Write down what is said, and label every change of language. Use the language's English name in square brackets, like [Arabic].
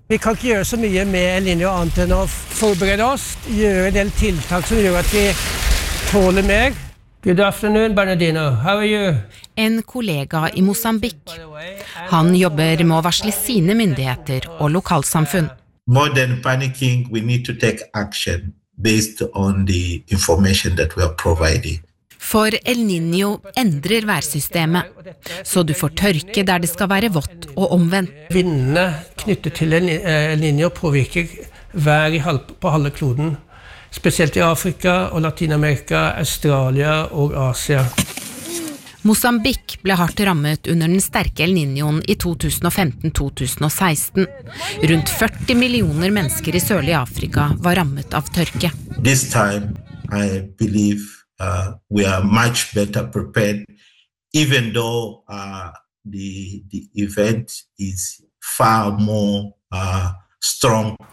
[Norwegian] Vi kan ikke gjøre så mye med El Niño annet enn å forberede oss, gjøre en del tiltak som gjør at vi tåler mer. [English] Good afternoon, Bernardino. How are you? [Norwegian] En kollega i Mosambik. Han jobber med å varsle sine myndigheter og lokalsamfunn. [English] More than panicking, we need to take action based on the information that we are providing. [Norwegian] For El Niño endrer værsystemet, så du får tørke der det skal være vått og omvendt. Vindene knyttet til El Niño påvirker vær på halve kloden. spesielt i Afrika og Latinamerika, Australia og Asia. Mosambik ble hardt rammet under den sterke El Niñoen i 2015-2016. Rundt 40 millioner mennesker i sørlige Afrika var rammet av tørke. [English] This time I believe we are much better prepared, even though the event is far more strong.